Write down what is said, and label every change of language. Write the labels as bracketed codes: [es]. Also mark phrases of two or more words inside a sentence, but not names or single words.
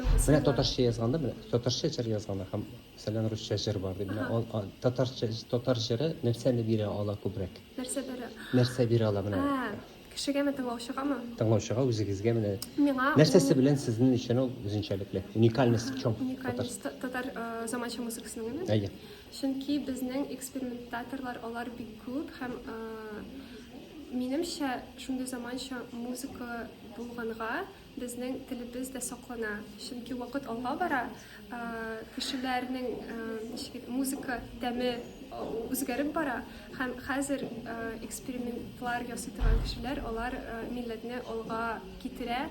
[tt] Менә татарча язганда, менә татарча җыр язганда һәм мәсәлән русча җыр бар дип, менә татар җыры нәрсәне бирә ала күбрәк? Нәрсә бирә ала менә? Кешегәме тыңлаучыгамы? Тыңлаучыга, үзегезгә менә Миңа нәрсәсе белән сезнең өчен ул үзенчәлекле? [ru] Уникальность в чем? [tt] Уникальность татар заманча музыкасының. Әйе. Чөнки безнең экспериментаторлар алар бик күп һәм минемчә шундый заманча музыка булганга безнең телебез дә саклана. Чөнки вакыт алга бара, кешеләрнең музыка тәме үзгәреп бара һәм хәзер экспериментлар ясый торган кешеләр алар милләтне алга китерә.